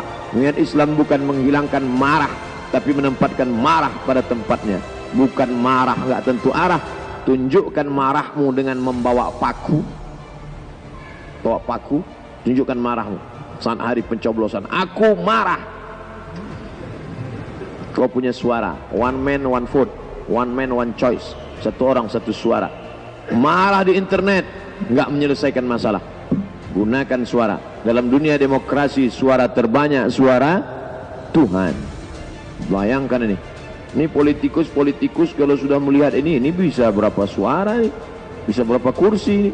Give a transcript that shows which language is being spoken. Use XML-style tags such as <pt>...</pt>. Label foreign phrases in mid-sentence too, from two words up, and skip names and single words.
<id>Niat Islam bukan menghilangkan marah, tapi menempatkan marah pada tempatnya. Bukan marah nggak tentu arah. Tunjukkan marahmu dengan membawa paku. Bawa paku, tunjukkan marahmu. Saat hari pencoblosan, aku marah. Kau punya suara,</id> <en>one man one vote, one man one choice,</en> <id>satu orang satu suara. Marah di internet nggak menyelesaikan masalah. Gunakan suara. Dalam dunia demokrasi, suara terbanyak suara Tuhan. Bayangkan ini politikus kalau sudah melihat ini bisa berapa suara nih, bisa berapa kursi ini.</id>